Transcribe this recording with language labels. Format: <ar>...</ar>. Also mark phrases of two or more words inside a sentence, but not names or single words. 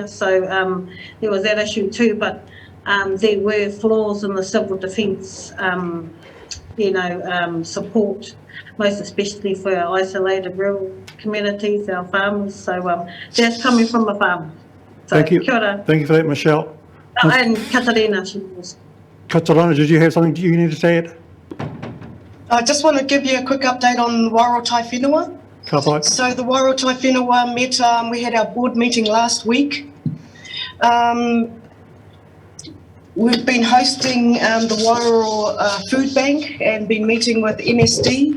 <en>So there was that issue too, but there were flaws in the civil defence, support, most especially for our isolated rural communities, our farmers. So that's coming from a farmer. So, Thank you.</en> <mi>Kia ora.</mi> <en>Thank you for that, Michelle. And Katarina, she was. Katarina, did you have something you needed to say? I just want to give you a quick update on Wairo Taiwhenua. Ka So the Wairo Taiwhenua met, we had our board meeting last week. We've been hosting the Wairo Food Bank and been meeting with MSD.</en>